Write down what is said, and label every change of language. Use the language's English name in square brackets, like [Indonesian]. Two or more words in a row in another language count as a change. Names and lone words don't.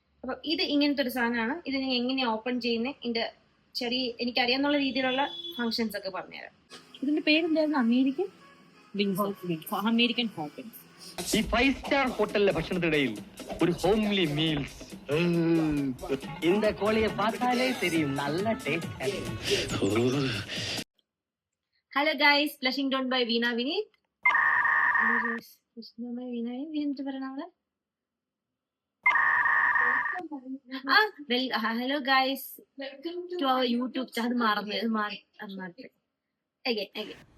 [Malayalam] അപ്പൊ ഇത് ഇങ്ങനത്തെ ഒരു സാധനമാണ്. ഇത് ഞാൻ എങ്ങനെയാണ് ഓപ്പൺ ചെയ്യുന്നത്, ഇതിന്റെ ചെറിയ എനിക്കറിയാന്നുള്ള രീതിയിലുള്ള ഫങ്ഷൻസ് ഒക്കെ പറഞ്ഞുതരാം. ഇതിന്റെ പേരെന്തായിരുന്നു? അമേരിക്കൻ ഹോട്ടൽസ്. ഈ 5 സ്റ്റാർ ഹോട്ടലിലെ ഭക്ഷണത്തിനിടയിൽ ഒരു [English] homely meals. [Tamil] இந்த கோழியை பார்த்தாலே தெரியும் நல்ல டேஸ்ட். [English] Hello guys, blushing done by വീണ വിനീത്. Hello guys, to our YouTube channel. [Malayalam] മാറി again.